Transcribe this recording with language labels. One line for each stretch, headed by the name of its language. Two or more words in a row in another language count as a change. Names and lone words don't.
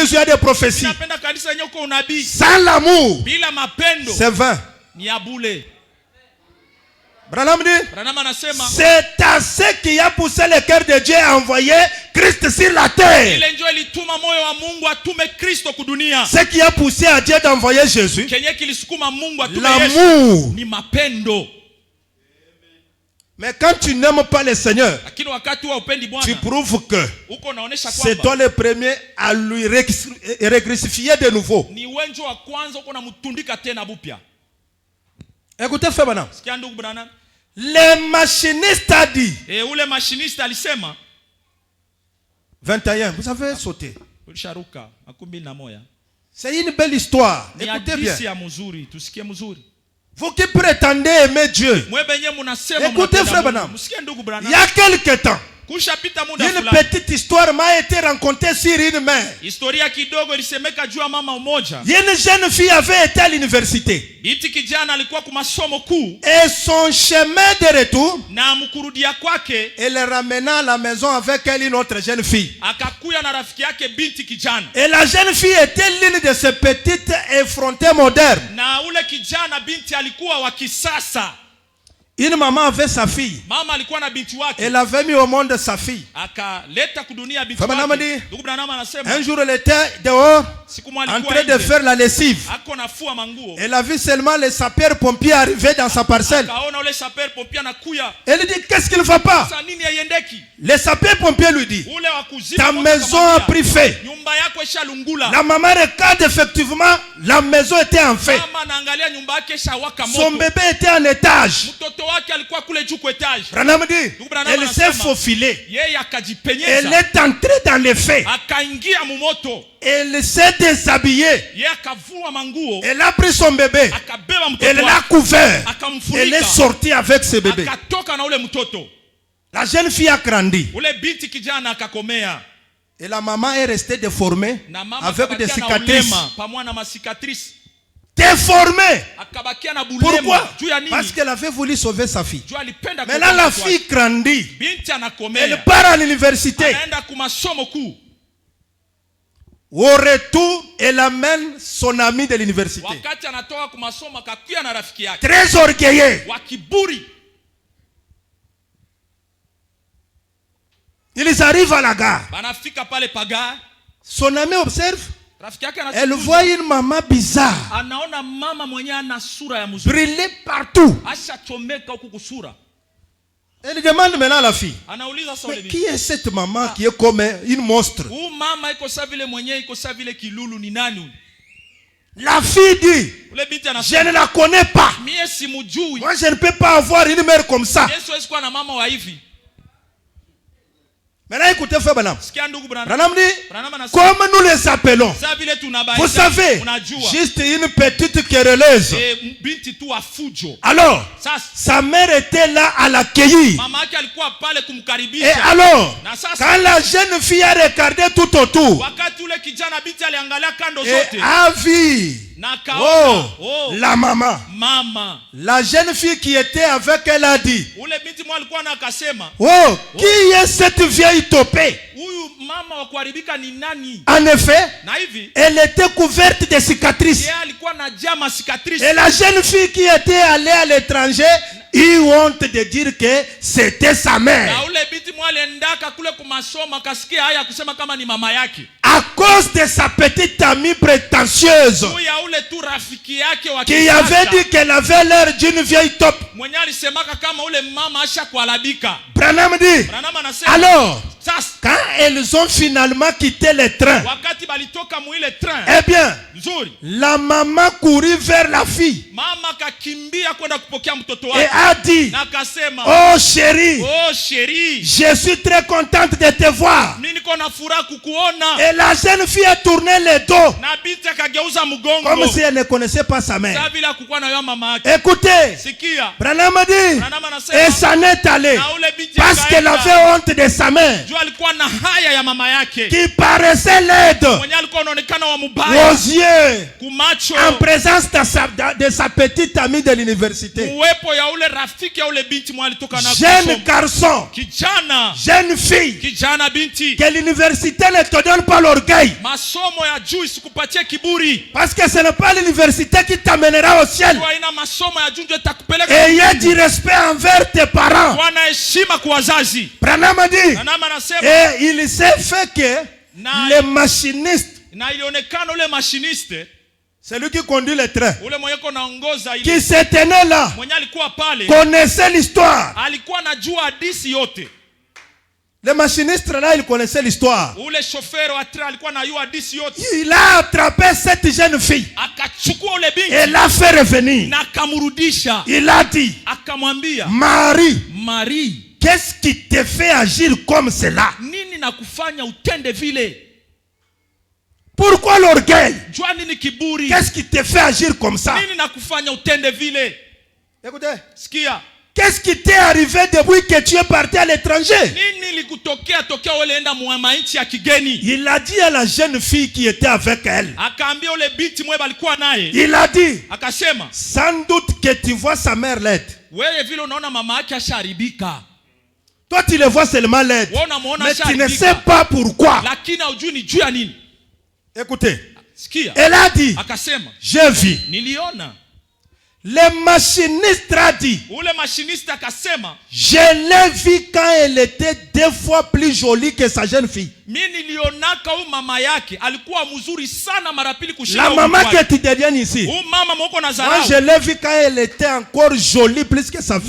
French: église où il y a des prophéties.
Swahili: Mimi napenda kanisa yenye uko unabii.
French: Sans l'amour,
Swahili: Bila mapendo
French: c'est vain.
Swahili: ni ya bure.
French: Branham dit,
Swahili: Branham anasema
French: c'est à ce qui a poussé le cœur de Dieu à envoyer Christ sur la terre.
Swahili: ile ndio ilituma moyo wa Mungu atume Kristo kudunia.
French: Ce qui a poussé à Dieu d'envoyer Jésus,
Swahili: Kenye kilisukuma Mungu atume Yesu
French: l'amour.
Swahili: ni mapendo.
French: Mais quand tu n'aimes pas le Seigneur,
Swahili: Lakini wakati wa upendi
French: tu
Swahili: Bwana,
French: prouves que
Swahili: uko naonesha
French: c'est
Swahili: kwamba
French: toi le premier à lui recrucifier de nouveau.
Swahili: ni wenjo wa kwanza uko namtundika tena bupya.
French: Écoutez, Frère Branham.
Swahili: Sikia ndugu Branham.
French: Le machiniste a dit,
Swahili: Ule machiniste alisema
French: 21, vous avez sauté.
Swahili: ulisharuka 21.
French: C'est une belle histoire.
Swahili: Ni
French: Écoutez bien.
Swahili: hadithi ya mzuri, tusikie mzuri.
French: Vous qui prétendez aimer Dieu,
Swahili: Mwe benye mnasema
French: Écoutez,
Swahili: mnapenda
French: Frère
Swahili: Mungu.
French: Branham.
Swahili: Msikie ndugu
French: il
Swahili: Branham.
French: y a quelque temps,
Swahili: Kushapita muda
French: une
Swahili: fulani.
French: petite histoire m'a été racontée sur une mère.
Swahili: Historia kidogo ilisemeka juu ya mama mmoja.
French: Une jeune fille avait été à l'université.
Swahili: Binti kijana alikuwa kwa masomo kuu
French: Et son chemin de retour,
Swahili: na mkurudia kwake
French: elle ramena à la maison avec elle une autre jeune fille.
Swahili: akakuya na rafiki yake binti kijana.
French: Et la jeune fille était l'une de ces petites effrontées modernes.
Swahili: Na ule kijana binti alikuwa wa kisasa.
French: Une maman avait sa fille.
Swahili: Mama alikuwa na binti wake.
French: Elle avait mis au monde sa fille.
Swahili: Akaleta kudunia binti
French: Frère Branham
Swahili: wake.
French: dit,
Swahili: Ndugu Branham anasema
French: un jour, elle était dehors
Swahili: siku moja
French: en
Swahili: alikuwa
French: train de
Swahili: nje.
French: faire la lessive.
Swahili: Ako nafua manguo.
French: Elle a vu seulement les sapeurs-pompiers arriver dans sa parcelle.
Swahili: Kaona ule saper popia nakuya.
French: Elle dit, qu'est-ce qu'il ne va pas?
Swahili: Sasa nini haiendeki?
French: Les sapeurs-pompiers lui disent,
Swahili: Ule wa kuzima
French: ta
Swahili: moto
French: maison a
Swahili: akamwambia,
French: pris feu.
Swahili: nyumba yako ishalungula.
French: La maman regarde effectivement, la maison était en feu.
Swahili: Mama anaangalia nyumba yake ishawaka
French: Son
Swahili: moto.
French: bébé était en étage.
Swahili: Mtoto wake alikuwa kule juu kwa etage.
French: Branham dit,
Swahili: Branham
French: elle s'est
Swahili: anasema,
French: faufilée.
Swahili: Yeye
French: Elle
Swahili: akajipenyeza.
French: est entrée dans les feux.
Swahili: Akaingia mumoto.
French: Elle s'est déshabillée.
Swahili: Yeye akavua manguo.
French: Elle a pris son bébé.
Swahili: Akabeba
French: Elle
Swahili: mtoto
French: l'a
Swahili: wake.
French: couvert.
Swahili: Akamfunika.
French: Elle est sortie avec ce bébé.
Swahili: Akatoka na ule mtoto.
French: La jeune fille a grandi.
Swahili: Ule binti kijana akakomea.
French: Et la maman est restée déformée
Swahili: Na mama
French: avec des
Swahili: akabakia na
French: cicatrices.
Swahili: ulema pamoja na masikatrice.
French: déformée.
Swahili: akabakia na bulema.
French: Pourquoi?
Swahili: Juu ya nini?
French: Parce qu'elle avait voulu sauver sa fille.
Swahili: Juu alipenda
French: Maintenant, la fille grandit.
Swahili: binti anakomea.
French: Elle part à l'université.
Swahili: Anaenda kumasomo kuu.
French: Au retour, elle amène son ami de l'université.
Swahili: Wakati anatoka kumasomo akakuya na rafiki yake.
French: Très orgueilleux.
Swahili: Wakiburi.
French: Ils arrivent à la gare.
Swahili: Banafika pale paga.
French: Son ami observe.
Swahili: Rafiki yake
French: Elle voit une maman bizarre.
Swahili: Anaona mama mwenye ana sura ya mzuri.
French: Brûlée partout.
Swahili: Asha chomeka huku kusura.
French: Elle demande maintenant à la fille.
Swahili: Anauliza sasa
French: Mais
Swahili: ule
French: qui
Swahili: binti.
French: est cette maman qui est comme une monstre?
Swahili: Mama iko sawa vile mwenye iko sawa vile kilulu ni nani?
French: La fille dit,
Swahili: Ule binti
French: je
Swahili: anasema
French: ne la connais pas.
Swahili: mie simujui.
French: Moi, je ne peux pas avoir une mère comme ça.
Swahili: Yesu hawezi kuwa na mama wa hivi.
French: Maintenant, écoutez, frère Branham.
Swahili: Sikia ndugu Branham.
French: Branham dit,
Swahili: Branham anasema
French: comme nous les appelons,
Swahili: sasa vile tunabaita.
French: vous savez,
Swahili: Unajua.
French: juste une petite querelleuse.
Swahili: Binti tu wa fujo.
French: Alors,
Swahili: Sasa
French: sa mère était là à l'accueillir.
Swahili: mama yake alikuwa pale
French: Et
Swahili: kumkaribisha.
French: alors,
Swahili: Na sasa
French: quand la jeune fille a regardé tout autour,
Swahili: wakati ule kijana binti aliangalia kando
French: et
Swahili: zote
French: a vu,
Swahili: na kaona
French: la maman.
Swahili: mama.
French: La jeune fille qui était avec elle a dit,
Swahili: Ule binti mwa alikuwa na akasema,
French: oh, qui est cette vieille topée?
Swahili: huyu mama wa kuharibika ni nani?
French: En effet,
Swahili: Na hivi
French: elle était couverte de cicatrices.
Swahili: yeye alikuwa na jama cicatrice.
French: Et la jeune fille qui était allée à l'étranger eut honte de dire que c'était sa mère.
Swahili: Na ule binti mwa aliendaka kule kumasomo akasikia haya kusema kama ni mama yake.
French: À cause de sa petite amie prétentieuse
Swahili: Huyu ya ule tu rafiki yake wa
French: qui avait dit qu'elle avait l'air d'une vieille taupe.
Swahili: mwenye alisemaka kama ule mama asha kuharibika.
French: Branham dit,
Swahili: Branham anasema
French: alors,
Swahili: sasa
French: quand elles ont finalement quitté le train,
Swahili: wakati balitoka mwile train
French: eh bien,
Swahili: nzuri,
French: la maman courut vers la fille
Swahili: mama kakimbia kwenda kupokea mtoto
French: et
Swahili: wake
French: a dit,
Swahili: na akasema,
French: oh chérie, oh chérie, je suis très contente de te voir.
Swahili: mimi niko na furaha kukuona.
French: Et la jeune fille a tourné le dos
Swahili: Na binti akageuza
French: comme
Swahili: mgongo
French: si elle ne connaissait pas sa mère.
Swahili: sasa vile hakukuwa na yeye mama yake.
French: Écoutez,
Swahili: Sikia,
French: Branham a dit,
Swahili: Branham
French: et
Swahili: anasema
French: s'en est allé
Swahili: na ule binti
French: parce qu'elle
Swahili: akaenda.
French: avait honte de sa mère
Swahili: Juu alikuwa na haya ya mama yake
French: qui paraissait laide
Swahili: mwenye alikuwa anaonekana wa mubaya
French: aux yeux
Swahili: kumacho,
French: en présence de sa petite amie de l'université.
Swahili: uwepo ya ule rafiki ya ule binti mwa alitoka na
French: Jeune
Swahili: kusoma.
French: garçon,
Swahili: Kijana,
French: jeune fille,
Swahili: kijana binti,
French: que l'université ne te donne pas l'orgueil.
Swahili: masomo ya juu isikupatie kiburi.
French: Parce que ce n'est pas l'université qui t'amènera au ciel.
Swahili: Kwa ina masomo ya juu ndio itakupeleka.
French: Ayez du respect envers tes parents.
Swahili: Wana heshima kwa wazazi.
French: Branham a dit,
Swahili: Branham anasema
French: et il s'est fait que les machinistes,
Swahili: na ilionekana ule machiniste
French: celui qui conduit le train,
Swahili: ule mwenye naongoza ile
French: qui se tenait là,
Swahili: mwenye alikuwa pale
French: connaissait l'histoire.
Swahili: alikuwa anajua hadithi yote.
French: Le machiniste là, il connaissait l'histoire.
Swahili: Ule shofero wa train alikuwa anajua hadithi yote.
French: Il a attrapé cette jeune fille
Swahili: Akachukua ule
French: et
Swahili: binti
French: l'a fait revenir.
Swahili: na akamrudisha.
French: Il a dit,
Swahili: Akamwambia,
French: Marie,
Swahili: Marie,
French: qu'est-ce qui te fait agir comme cela?
Swahili: nini na kufanya utende vile?
French: Pourquoi l'orgueil?
Swahili: Jua nini kiburi?
French: Qu'est-ce qui te fait agir comme ça?
Swahili: Nini na kufanya utende vile?
French: Écoutez,
Swahili: Sikia,
French: qu'est-ce qui t'est arrivé depuis que tu es parti à l'étranger?
Swahili: nini likutokea tokea ulienda nchi ya kigeni?
French: Il a dit à la jeune fille qui était avec elle.
Swahili: Akaambia ule binti mwe alikuwa naye,
French: Il a dit,
Swahili: akasema,
French: sans doute que tu vois sa mère laide.
Swahili: wewe vile unaona mama yake asharibika,
French: Toi, tu le vois seulement laide.
Swahili: wewe unamuona
French: Mais tu ne sais
Swahili: asharibika,
French: pas pourquoi.
Swahili: lakini hujui ni juu ya nini.
French: Écoutez,
Swahili: Sikia,
French: elle a dit,
Swahili: akasema,
French: j'ai vu.
Swahili: niliona.
French: Le machiniste a dit,
Swahili: Ule machiniste akasema,
French: je l'ai vu quand elle était 2 fois plus jolie que sa jeune fille.
Swahili: mimi nilionaka huyu mama yake alikuwa mzuri sana mara pili kushinda
French: La
Swahili: huyu
French: maman
Swahili: mkwe.
French: qui est italienne ici.
Swahili: Huyu mama mwoko na
French: Moi,
Swahili: zarau.
French: je l'ai vu quand elle était encore jolie plus que sa